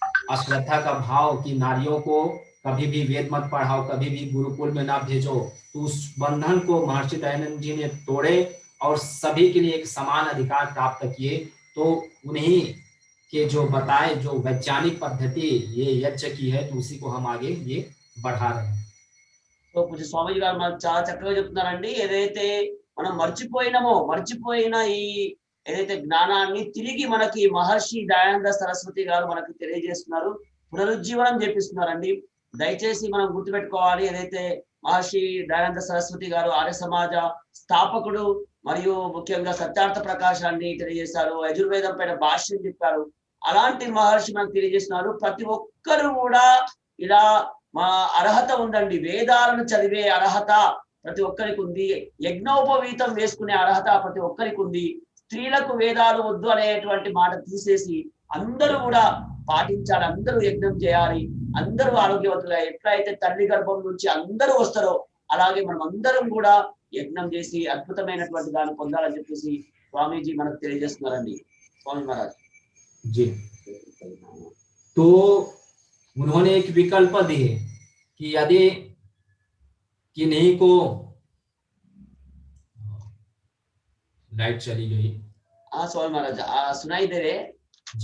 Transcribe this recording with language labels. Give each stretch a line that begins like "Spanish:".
Hindi: अश्रद्धा का भाव कि नारियों को कभी भी वेद मत पढ़ाओ, कभी भी गुरुकुल में ना भेजो, तो उस बंधन को महर्षि दयानंद जी ने तोड़े और सभी के लिए एक समान अधिकार प्राप्त किए। तो उन्हीं के जो बताए जो वैज्ञानिक पद्धति ये यज्ञ की है, तो उसी को हम आगे ये बढ़ा रहे हैं।
Telugu: సో పూజ్య స్వామీజీ గారు మనకు చాలా చక్కగా చెప్తున్నారండి. ఏదైతే మనం మర్చిపోయిన ఈ ఏదైతే జ్ఞానాన్ని తిరిగి మనకి మహర్షి దయానంద సరస్వతి గారు మనకు తెలియజేస్తున్నారు, పునరుజ్జీవనం చేపిస్తున్నారండి. దయచేసి మనం గుర్తుపెట్టుకోవాలి, ఏదైతే మహర్షి దయానంద సరస్వతి గారు ఆర్య సమాజ స్థాపకుడు, మరియు ముఖ్యంగా సత్యార్థ ప్రకాశాన్ని తెలియజేశారు, యజుర్వేదం పైన భాష్యం చెప్పారు. అలాంటి మహర్షి మనకు తెలియజేస్తున్నారు, ప్రతి ఒక్కరు కూడా ఇలా మా అర్హత ఉందండి, వేదాలను చదివే అర్హత ప్రతి ఒక్కరికి ఉంది, యజ్ఞోపవీతం వేసుకునే అర్హత ప్రతి ఒక్కరికి ఉంది. స్త్రీలకు వేదాలు వద్దు అనేటువంటి మాట తీసేసి అందరూ కూడా పాటించాలి, అందరూ యజ్ఞం చేయాలి, అందరూ ఆరోగ్యవంతులుగా, ఎట్లయితే తల్లి గర్భం నుంచి అందరూ వస్తారో అలాగే మనం అందరం కూడా యజ్ఞం చేసి అద్భుతమైనటువంటి దాన్ని పొందాలని చెప్పేసి స్వామీజీ మనకు తెలియజేస్తున్నారండి. స్వామి మహారాజ్
Hindi: जी, तो उन्होंने एक विकल्प दिए कि यदि किन्हीं को लाइट चली गई। हाँ स्वामी महाराज सुनाई दे रहे